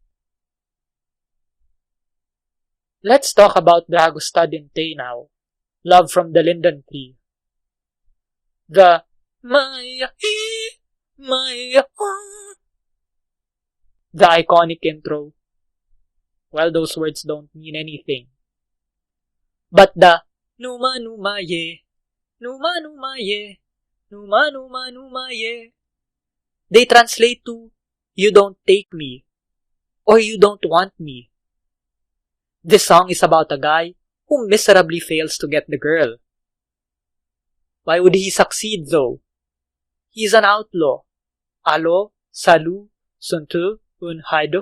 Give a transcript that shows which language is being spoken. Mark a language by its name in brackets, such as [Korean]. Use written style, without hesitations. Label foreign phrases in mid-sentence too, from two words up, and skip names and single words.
[English] Let's talk about Dragostea now, Love from the Linden Tree. The the iconic intro. Well, those words don't mean anything. But the [Romanian] Numa Numa Ye, Numa Numa Ye, [English] Numa Numa Numa Ye, they translate to You Don't Take Me, or You Don't Want Me. This song is about a guy who miserably fails to get the girl. Why would he succeed though? He's an outlaw. [Romanian] Alo, salu, suntu, un haido.